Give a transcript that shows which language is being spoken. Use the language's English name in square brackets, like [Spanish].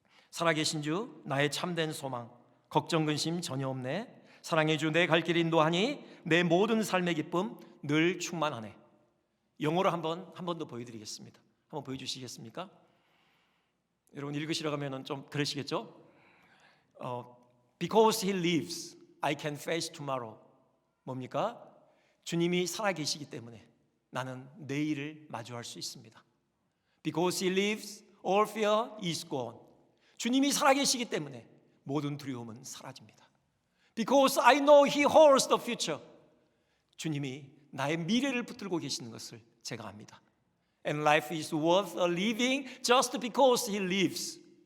[Korean] 살아계신 주 나의 참된 소망, 걱정 근심 전혀 없네. 사랑의 주 내 갈 길 인도하니 내 모든 삶의 기쁨 늘 충만하네. 영어로 한 번 더 보여드리겠습니다. 한번 보여주시겠습니까? 여러분 읽으시러 가면은 좀 그러시겠죠? [English] Because he lives, I can face tomorrow. [Korean] 뭡니까? 주님이 살아계시기 때문에 나는 내일을 마주할 수 있습니다. [English] Because he lives, all fear is gone. [Korean] 주님이 살아계시기 때문에 모든 두려움은 사라집니다. [English] Because I know he holds the future. [Korean] 주님이 나의 미래를 붙들고 계시는 것을 제가 압니다. [English] And life is worth a living just because he lives.